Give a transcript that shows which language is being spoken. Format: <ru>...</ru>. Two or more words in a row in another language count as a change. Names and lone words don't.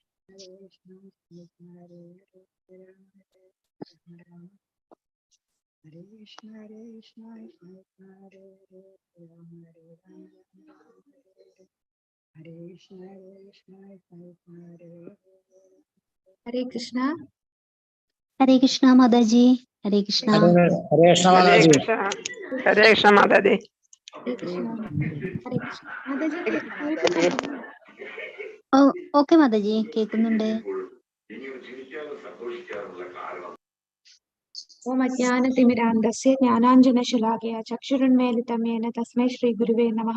<sa>Hare Krishna, Hare Krishna, Krishna Hare Hare, Rama Rama, Hare Krishna, Hare Krishna, Krishna Hare Hare.</sa> <ml>Hare Krishna. ഹരേ കൃഷ്ണ മാതാജി. ഹരേ കൃഷ്ണ. ഹരേ കൃഷ്ണ മാതാജി. ഹരേ കൃഷ്ണ മാതാജി. Hare Krishna. Hare Krishna. മാതാജി കേൾക്കുന്നുണ്ടോ? ഓക്കെ മാതാജി, കേൾക്കുന്നുണ്ട്.</ml> <sa>ഓം അജ്ഞാനതിമിരാന്തസ്യ ജ്ഞാനാഞ്ജനശലാകയ ചക്ഷുരുന്മീലിതം യേന തസ്മൈ ശ്രീഗുരുവേ നമഃ.</sa>